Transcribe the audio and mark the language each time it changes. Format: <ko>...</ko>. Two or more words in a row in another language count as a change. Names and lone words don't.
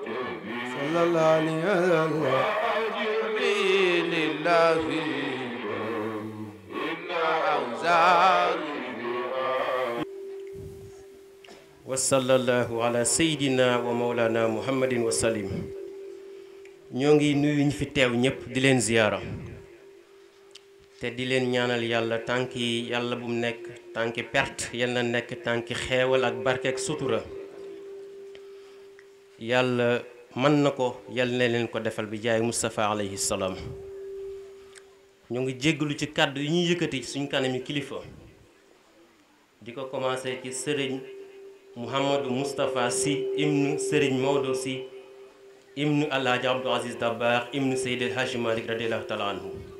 <ar>صلى الله عليه وسلم لله إن أوزاري وصلى الله على سيدنا ومولانا محمد وسلم</ar> <wo>ñoo ngi nuyu ñu fi teew ñëpp di leen ziyaara te di leen ñaanal yàlla tànki yàlla bu mu nekk tànki perte yal na nekk tànki xeewal ak barke ak sutura yàlla mën na ko yal na leen ko defal bi jaay Moustapha</wo> <ar>عليه السلام</ar> <wo>ñoo ngi jéggalu ci kàddu yi ñuy yëkkati ci suñu kanami kilifa di ko commencé ci sëriñ Mouhamadou Moustapha Sy ibnu sëriñ Maodo Sy ibnu Alhaji Abdou Aziz Dabakh ibnu Seydi El Hadji Malick</wo> <ar>رضي الله تعالى عنه</ar>